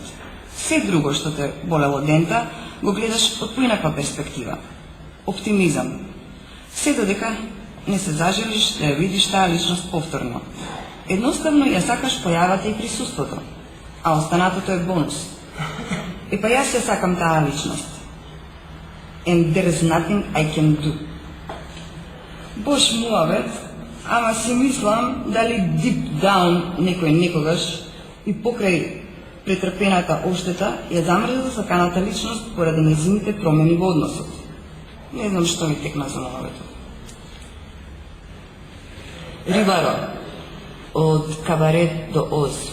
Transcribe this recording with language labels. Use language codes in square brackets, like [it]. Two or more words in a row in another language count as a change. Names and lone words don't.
[mk] Се друго што те болело дента, го гледаш од поинаква перспектива. Оптимизам. Се додека не се зажелиш да ја видиш таа личност повторно. Едноставно ја сакаш појавата и присуството, а останатото е бонус. Па јас ја сакам таа личност. [en] And there's nothing I can do. [mk] Бош муавет, ама си мислам дали [en] deep down [mk] некој некогаш и покрај претрпената оштета ја замрза саканата личност поради нејзините промени во односот. Не знам што ми текна за муавето. Рибаро, од Кабарет до Оз.